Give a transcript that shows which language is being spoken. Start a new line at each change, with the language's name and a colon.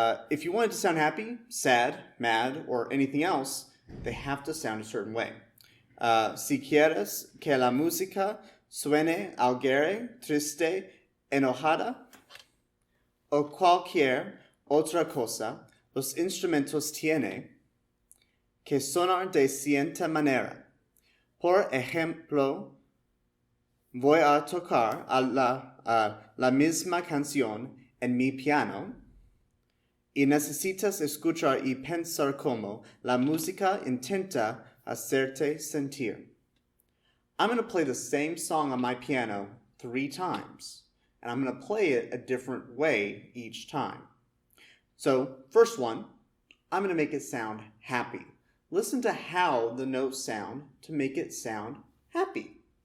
English: If you want it to sound happy, sad, mad, or anything else, they have to sound a certain way.
Spanish: Si quieres que la música suene alegre, triste, enojada, o cualquier otra cosa, los instrumentos tienen que sonar de cierta manera. Por ejemplo, voy a tocar la misma canción en mi piano, y necesitas escuchar y pensar cómo la música intenta hacerte sentir.
English: I'm going to play the same song on my piano 3 times. and I'm going to play it a different way each time. So, first one, I'm going to make it sound happy. Listen to how the notes sound to make it sound happy.